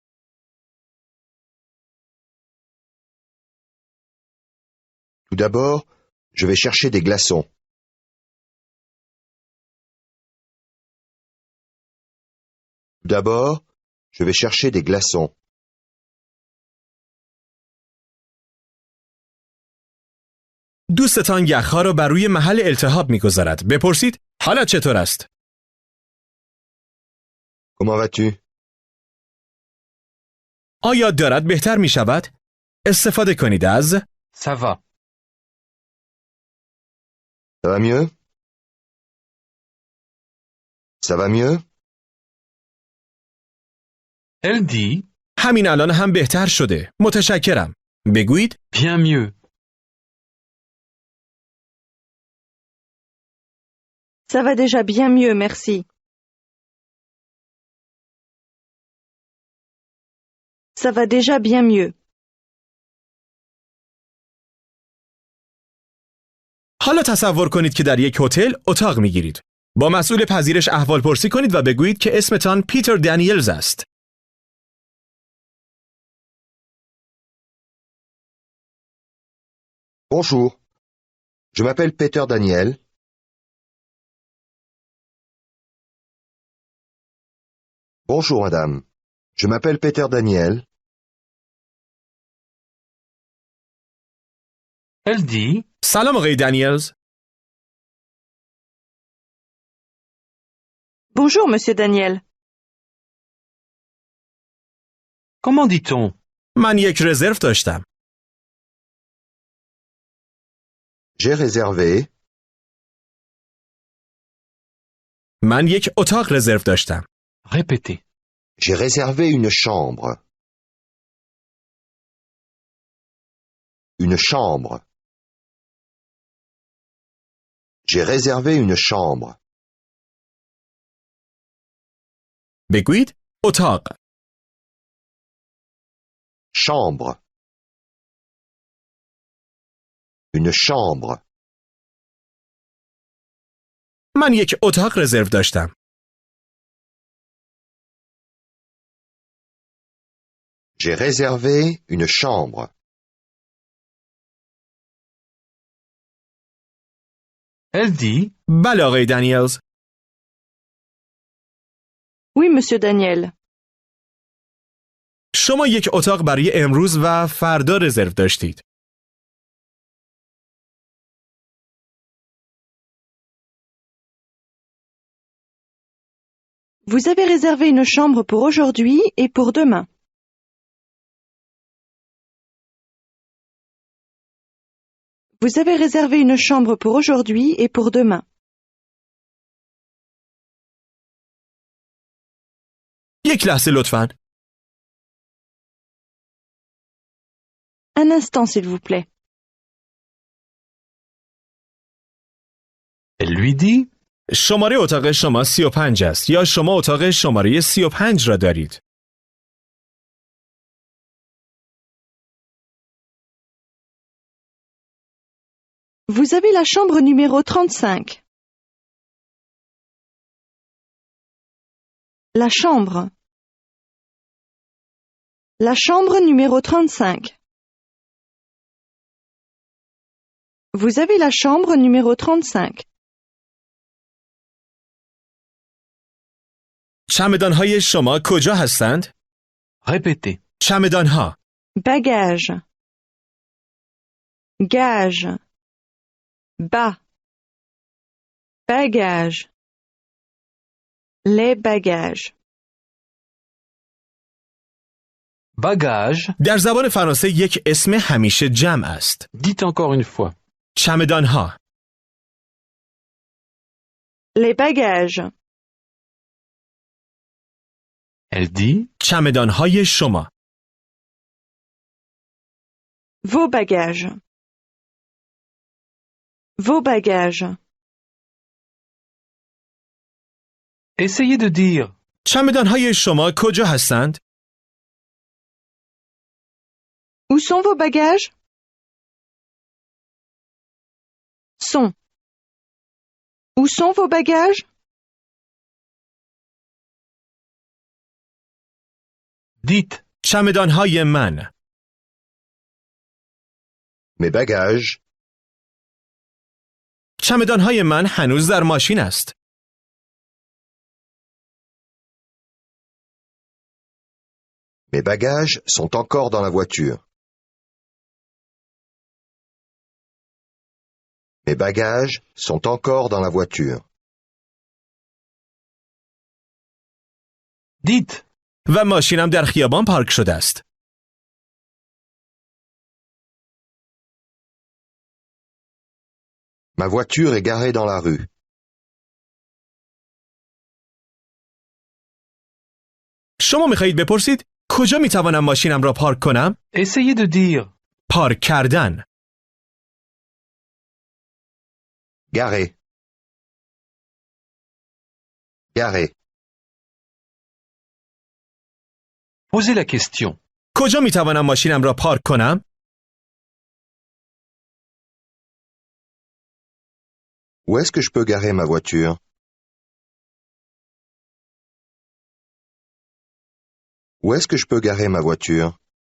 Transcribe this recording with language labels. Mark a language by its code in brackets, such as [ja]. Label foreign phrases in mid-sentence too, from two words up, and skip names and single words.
[fr] tout d'abord, je vais chercher des glaçons. Tout d'abord, je vais chercher des glaçons. [fa] دوستتان یخها را بر روی محل التهاب می‌گذارد. بپرسید حالت چطور است؟ [fr] Comment vas-tu? [fa] آیا دارد بهتر می‌شود؟ استفاده کنید از [fr] ça va. Ça va mieux? Ça va mieux? Elle dit, [fa] همین الان هم بهتر شده. متشکرم. بگویید [fr] bien mieux. Ça va déjà bien mieux, merci. Ça va déjà bien mieux. [fa] حالا تصور کنید که در یک هتل اتاق می‌گیرید. با مسئول پذیرش احوالپرسی کنید و بگویید که اسمتان پیتر دانیلز است. [fr] Bonjour. Je m'appelle Peter Daniel. Bonjour madame. Je m'appelle Peter Daniel. Elle dit, [fa] سلام آقای دانیلز. [fr] Bonjour, monsieur Daniel. comment dit-on? [fa] من یک رزرو داشتم. [fr] J'ai réservé. [fa] من یک اتاق رزرو داشتم. [fr] Répétez. J'ai réservé une chambre. Une chambre. J'ai réservé une chambre. [fa] بگویید اتاق. [fr] Chambre. Une chambre. [fa] من یک اتاق رزرو داشتم. [fr] J'ai réservé une chambre. Elle dit, [fa] بله آقای دانیلز. [fr] Oui, monsieur Daniel. [fa] شما یک اتاق برای امروز و فردا رزرو داشتید. [fr] Vous avez réservé une chambre pour aujourd'hui et pour demain. Vous avez réservé une chambre pour aujourd'hui et pour demain. [fa] یک لحظه لطفاً. [fr] Un instant, s'il vous plaît. elle lui dit, [fa] شماره اتاق شما 35 است یا شما اتاق شماره 35 را دارید؟ [fr] Vous avez la chambre numéro 35. La chambre. La chambre numéro 35. Vous avez la chambre numéro 35. [fa] چمدان‌های شما کجا هستند؟ [fr] répétez. [fa] چمدانها. [fr] bagage, gage, bas, bagage, les bagages, Bagage. [fa] در زبان فرانسه یک اسم همیشه جمع است. [fr] Dites encore une fois. [fa] چمدانها. [fr] les bagages, Elle dit [fa] چمدانهای شما. [fr] vos bagages, vos bagages, essayez de dire. [fa] چمدانهای شما کجا هستند؟ [fr] où sont vos bagages? Sont. Où sont vos bagages? Dites. [fa] چمدانهای من. [fr] Mes bagages, [fa] چمدانهای من هنوز در ماشین است. [fr] mes bagages sont encore dans la voiture. Mes bagages sont encore dans la voiture. Dites. [fa] و ماشینم در خیابان پارک شده است. [fr] Ma voiture est garée dans la rue. [fa] شما میخواهید بپرسید کجا میتوانم ماشینم را پارک کنم؟ [fr] Essayez de dire. [fa] پارک کردن. [fr] Garée. Garée. Posez la question. [fa] کجا میتوانم ماشینم را پارک کنم؟ [fr] Où est-ce que je peux garer ma voiture? Où est-ce que je peux garer ma voiture?